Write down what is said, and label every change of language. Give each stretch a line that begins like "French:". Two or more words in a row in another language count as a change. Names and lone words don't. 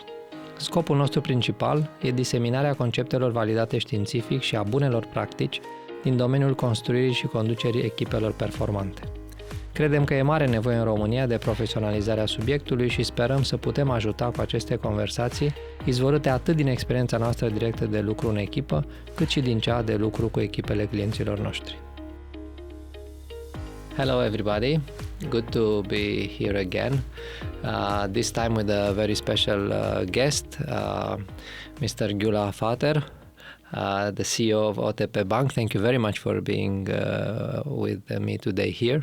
Romanian: Scopul nostru principal e diseminarea conceptelor validate științific și a bunelor practici din domeniul construirii și conducerii echipelor performante. Credem că e mare nevoie în România de profesionalizarea subiectului și sperăm să putem ajuta cu aceste conversații, izvorâte atât din experiența noastră directă de lucru în echipă, cât și din cea de lucru cu echipele clienților noștri.
English: Hello everybody, good to be here again, this time with a very special guest, Mr. Gyula Fater, the CEO of OTP Bank. Thank you very much for being with me today here.